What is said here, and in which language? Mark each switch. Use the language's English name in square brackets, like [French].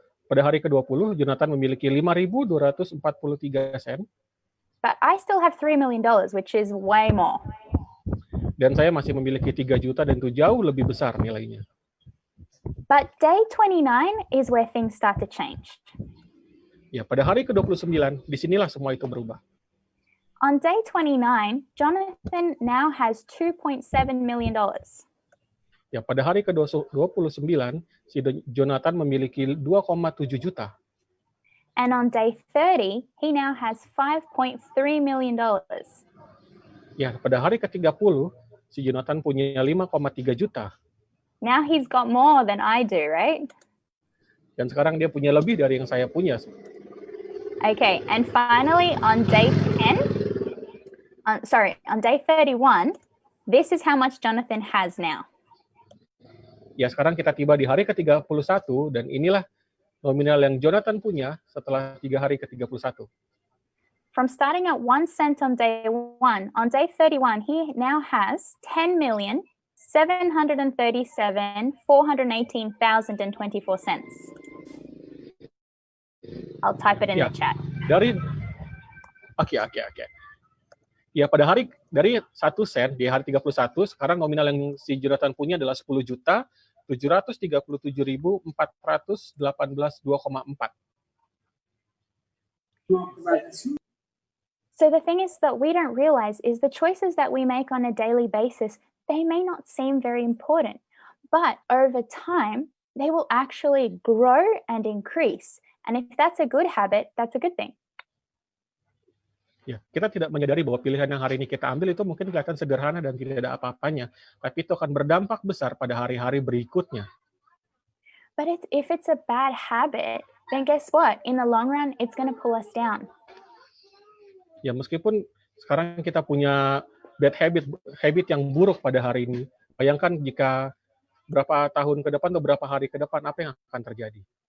[Indonesian] Pada hari ke-20, Jonathan memiliki 5.243 sen. [English] But I still have $3 million, which is way more. [Indonesian] Dan saya masih memiliki 3 juta dan itu jauh lebih besar nilainya. [English] But day 29 is where things start to change. [Indonesian] Ya, pada hari ke-29, disinilah semua itu berubah. [English] On day 29, Jonathan now has $2.7 million. [Indonesian] Ya, pada hari ke-29, si Jonathan memiliki 2,7 juta. [English] And on day 30, he now has $5.3 million. [Indonesian] Ya, pada hari ke-30, si Jonathan punya 5,3 juta. [English] Now he's got more than I do, right? [Indonesian] Dan sekarang dia punya lebih dari yang saya punya. [English] Okay, and finally on day 31, this is how much Jonathan has now. [Indonesian] Ya, sekarang kita tiba di hari ke-31 dan inilah nominal yang Jonathan punya setelah 3 hari ke-31. [English] From starting at 1 cent on day 1, on day 31, he now has 10,737,418,024 cents. I'll type it in the chat. [Indonesian] Oke. Ya, pada hari dari 1 sen di hari 31, sekarang nominal yang si Jonathan punya adalah 10.737.418,2,4. [English] So the thing is that we don't realize is the choices that we make on a daily basis, they may not seem very important, but over time, they will actually grow and increase. And if that's a good habit, that's a good thing. [Indonesian] Ya, kita tidak menyadari bahwa pilihan yang hari ini kita ambil itu mungkin kelihatan sederhana dan tidak ada apa-apanya, tapi itu akan berdampak besar pada hari-hari berikutnya. [English] But if it's a bad habit, then guess what? In the long run, it's going to pull us down. [Indonesian] Ya, meskipun sekarang kita punya [English] bad habit [Indonesian] yang buruk pada hari ini, bayangkan jika berapa tahun ke depan atau berapa hari ke depan, apa yang akan terjadi?